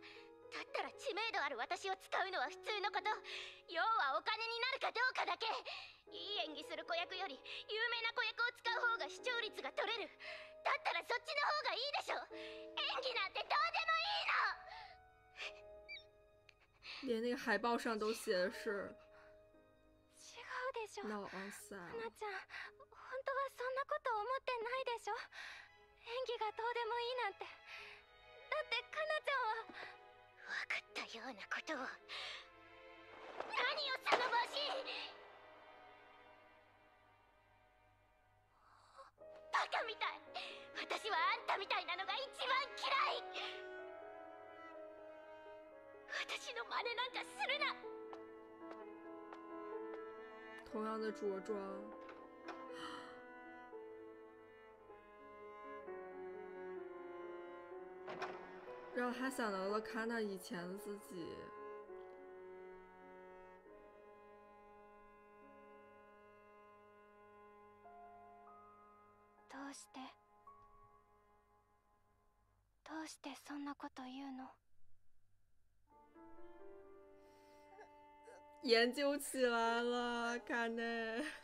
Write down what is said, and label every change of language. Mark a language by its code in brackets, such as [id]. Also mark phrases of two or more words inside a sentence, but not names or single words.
[ja] だったら知名度ある私を使うのは普通のこと。要はお金になるかどうかだけ。いい演技する子役より有名な子役を使う方が視聴率が取れる。だったらそっちの方がいいでしょ。演技なんてどうでもいいの。 [zh] 连那个海报上都写的是 [ja] 違うでしょ。 [en] Now on sale。 [ja] かなちゃん、本当はそんなこと思ってないでしょ。演技がどうでもいいなんて。だってかなちゃんは。分かったようなことを。何よその帽子。バカみたい。私はあんたみたいなのが一番嫌い。私の真似なんかするな。 [zh] 同样的着装，让他想到了卡娜以前的自己。 [ja] どうしてそんなこと言うの？ [zh] 研究起来了，卡内。